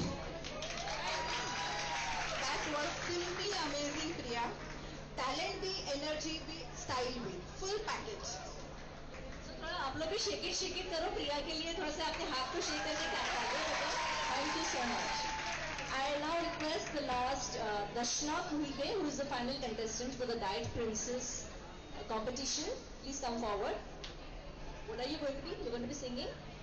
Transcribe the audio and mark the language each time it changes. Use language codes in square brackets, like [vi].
[en] That was simply amazing, Priya. [hi] Talent भी, energy भी, style भी, full package. तो थोड़ा आप लोग भी शेक इट करो प्रिया के लिए, थोड़ा सा अपने हाथ को शेक करके क्या [en] Thank you so much. I now request the last Darshna Kuhige, who is the final contestant for the Diet Princess competition. Please come forward. What are you going to be? You're going to be singing?